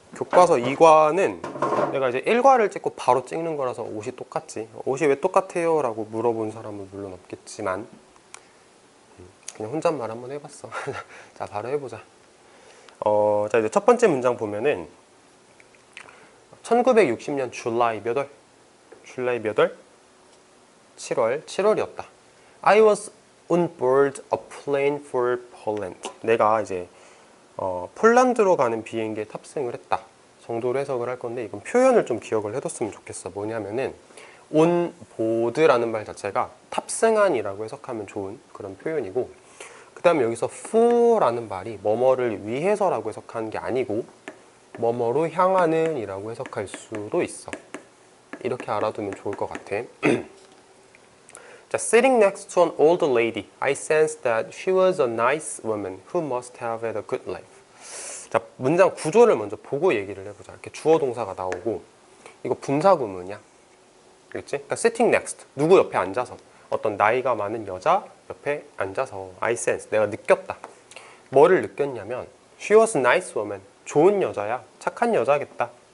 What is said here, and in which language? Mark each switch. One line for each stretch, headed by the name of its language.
Korean: 교과서 2과는 내가 이제 1과를 찍고 바로 찍는 거라서 옷이 똑같지. 옷이 왜 똑같아요? 라고 물어본 사람은 물론 없겠지만 그냥 혼잣말 한번 해봤어. 자, 바로 해보자. 자, 이제 첫 번째 문장 보면은 1960년 줄라이 몇 월? 줄라이 몇 월? 7월이었다.
English: I was on board a plane for Poland.
Korean: 내가 이제 폴란드로 가는 비행기에 탑승을 했다 정도로 해석을 할 건데, 이건 표현을 좀 기억을 해뒀으면 좋겠어. 뭐냐면은 on board라는 말 자체가 탑승한이라고 해석하면 좋은 그런 표현이고, 그 다음에 여기서 for라는 말이 뭐뭐를 위해서라고 해석하는 게 아니고 뭐뭐로 향하는 이라고 해석할 수도 있어. 이렇게 알아두면 좋을 것 같아.
English: 자, sitting next to an old lady, I sensed that she was a nice woman who must have had a good life.
Korean: 자, 문장 구조를 먼저 보고 얘기를 해보자. 이렇게 주어 동사가 나오고, 이거 분사 구문이야. 그렇지? 그러니까
English: sitting next,
Korean: 누구 옆에 앉아서, 어떤 나이가 많은 여자 옆에 앉아서
English: I sense,
Korean: 내가 느꼈다. 뭐를 느꼈냐면
English: she was a nice woman,
Korean: 좋은 여자야, 착한 여자겠다.